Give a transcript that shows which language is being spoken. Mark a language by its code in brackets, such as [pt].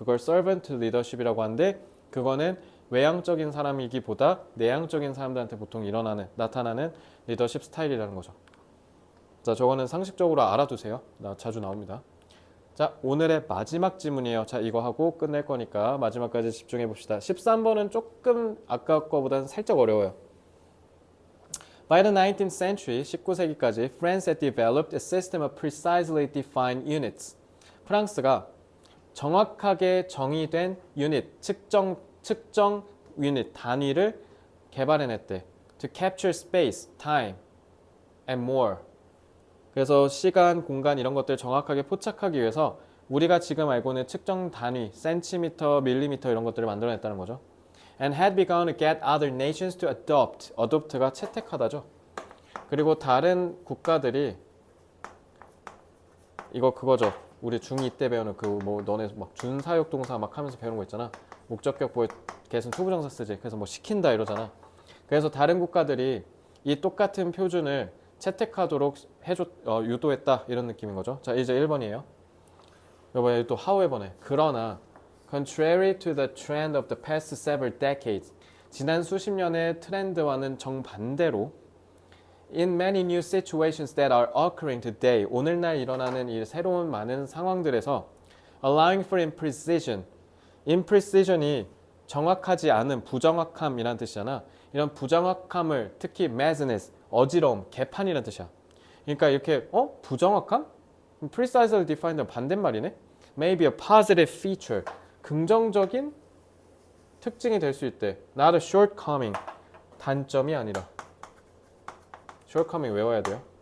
[ko] 그걸 servant 리더십이라고 하는데 그거는 외향적인 사람이기보다 내향적인 사람들한테 보통 나타나는 리더십 스타일이라는 거죠. 자, 저거는 상식적으로 알아두세요. 자주 나옵니다. 자, 오늘의 마지막 지문이에요. 자, 이거 하고 끝낼 거니까 마지막까지 집중해 봅시다. 13번은 조금 아까 거보다는 살짝 어려워요. [en] By the 19th century, [ko] 19세기까지 [en] France had developed a system of precisely defined units. [ko] 프랑스가 정확하게 정의된 유닛, 측정 유닛, 단위를 개발해냈대. [en] To capture space, time, and more. [ko] 그래서 시간, 공간 이런 것들 정확하게 포착하기 위해서 우리가 지금 알고 있는 측정 단위, 센티미터, 밀리미터 이런 것들을 만들어냈다는 거죠. [en] And had begun to get other nations to adopt. [ko] adopt가 채택하다죠. 그리고 다른 국가들이 이거 그거죠. 우리 중2 때 배우는 그 뭐 너네 막 준사역 동사 막 하면서 배우는 거 있잖아. 목적격 보에 계속 투부정사 쓰지. 그래서 뭐 시킨다 이러잖아. 그래서 다른 국가들이 이 똑같은 표준을 채택하도록 유도했다 이런 느낌인 거죠. 자, 이제 1번이에요. 이번에 또 however네. 그러나 [en] contrary to the trend of the past several decades, [ko] 지난 수십 년의 트렌드와는 정반대로 [en] in many new situations that are occurring today, [ko] 오늘날 일어나는 이 새로운 많은 상황들에서 [en] allowing for imprecision, [ko] imprecision이 정확하지 않은 부정확함이란 뜻이잖아. 이런 부정확함을 특히 madness, 어지러움, 개판이란 뜻이야. 그러니까 이렇게 부정확함? [en] precisely defined [ko] 반대말이네. [en] Maybe a positive feature. [ko] 긍정적인 특징이 될 수 있대. [en] Not a shortcoming. [ko] 단점이 아니라. shortcoming 외워야 돼요.